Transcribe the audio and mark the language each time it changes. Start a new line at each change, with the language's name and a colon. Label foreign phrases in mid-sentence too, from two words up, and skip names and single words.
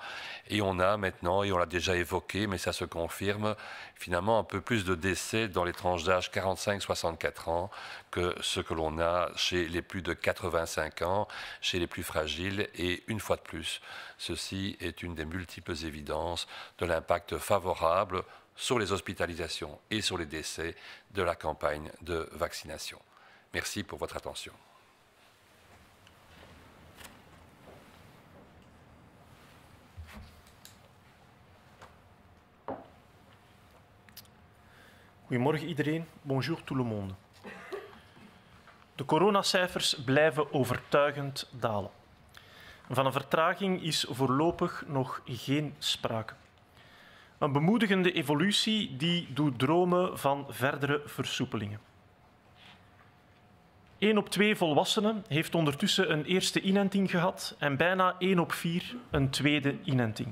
French: Et on a maintenant, et on l'a déjà évoqué, mais ça se confirme, finalement un peu plus de décès dans les tranches d'âge 45-64 ans que ce que l'on a chez les plus de 85 ans, chez les plus fragiles. Et une fois de plus, ceci est une des multiples évidences de l'impact favorable sur les hospitalisations et sur les décès de la campagne de vaccination. Merci pour votre attention.
Dutch: Goedemorgen iedereen,
French: bonjour tout le monde.
Dutch: De coronacijfers blijven overtuigend dalen. Van een vertraging is voorlopig nog geen sprake. Een bemoedigende evolutie die doet dromen van verdere versoepelingen. 1 op 2 volwassenen heeft ondertussen een eerste inenting gehad en bijna 1 op 4 een tweede inenting.